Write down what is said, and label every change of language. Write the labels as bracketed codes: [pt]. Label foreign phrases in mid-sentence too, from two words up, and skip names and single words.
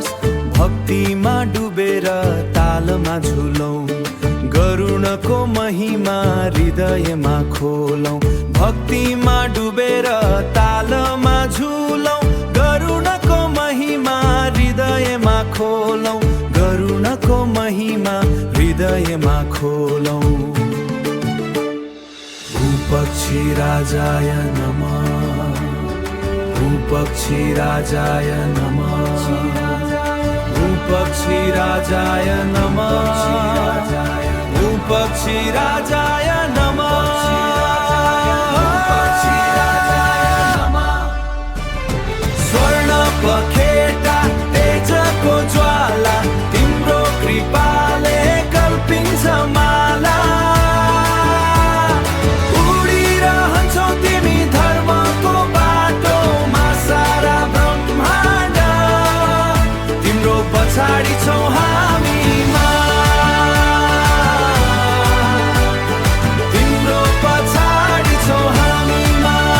[ne] भक्तिमा डुबेर तालमा झुलौँ, गरुणको महिमा हृदयमा खोलौँ। भक्तिमा डुबेर तालमा झुलौँ, गरुणको महिमा हृदयमा खोलौँ, गरुणको महिमा हृदयमा खोलौँ। [sa] भूपक्षी राजाय नमः, भूपक्षी राजाय नमः, भूपक्षी राजाय नमः, भूपक्षी राजाय नमः। [ne] स्वर्ण पखेटा तेजको ज्वाला, तिम्रो कृपाले कल्पिन्छ माला। उडिरहन्छौ तिमी धर्मको बाटोमा, सारा ब्रह्माण्ड तिम्रो पछाडि छौ हामीमा, तिम्रो पछाडि छौ हामीमा।